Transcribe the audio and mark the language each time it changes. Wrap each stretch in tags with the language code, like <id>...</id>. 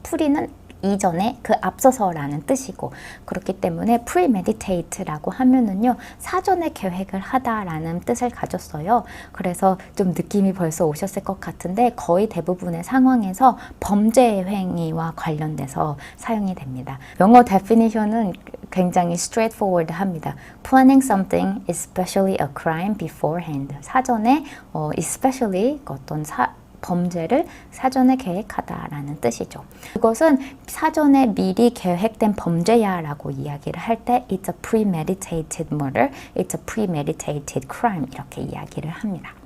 <ko>pre는 이전에 그 앞서서라는 뜻이고, 그렇기 때문에 premeditate라고 하면은요 사전에 계획을 하다라는 뜻을 가졌어요. 그래서 좀 느낌이 벌써 오셨을 것 같은데 거의 대부분의 상황에서 범죄 행위와 관련돼서 사용이 됩니다. 영어 definition은 굉장히 straightforward 합니다.</ko> <en>Planning something, especially a crime beforehand.</en> <ko>사전에 especially 어떤 범죄를 사전에 계획하다라는 뜻이죠. 그것은 사전에 미리 계획된 범죄야 라고 이야기를 할 때</ko> <en>It's a premeditated murder, It's a premeditated crime</en> <ko>이렇게 이야기를 합니다.</ko>